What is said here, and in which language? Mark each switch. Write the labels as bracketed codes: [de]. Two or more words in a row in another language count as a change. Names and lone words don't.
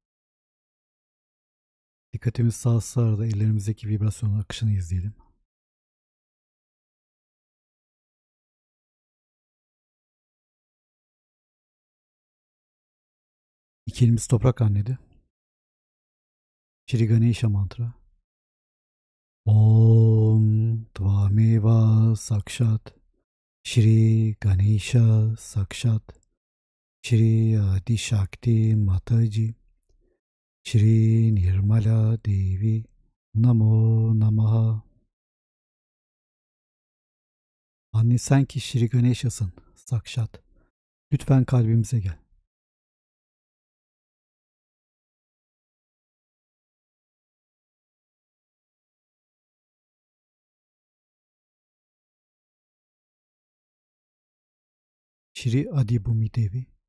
[tr] Dikkatimiz sağsa da ellerimizdeki vibrasyonun akışını izleyelim. İki elimiz toprak annede. Shri Ganesha mantra. [sa] Om Tvameva Sakshat Shri Ganesha Sakshat Shri Adi Shakti Mataji Shri Nirmala Devi Namo Namaha. [tr] Anne sen ki Shri Ganesha'sın, Sakshat. Lütfen kalbimize gel. Shri Adibhumi Devi.